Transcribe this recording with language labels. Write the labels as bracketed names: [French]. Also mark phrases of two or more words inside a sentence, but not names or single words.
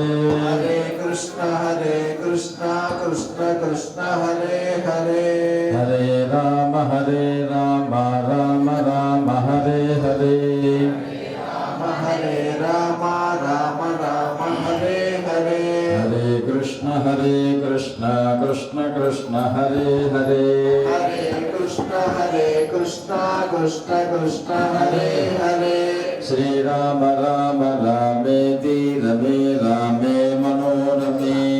[Sanskrit] హరే కృష్ణ కృష్ణ హరే హరే హరే రామ రామ హరే హరే హరే రామ రామ హరే హరే హరే కృష్ణ కృష్ణ హరే హరే హరే కృష్ణ కృష్ణ హరే హరే శ్రీరామ రామ రామేతి రమే రామే మనోరమే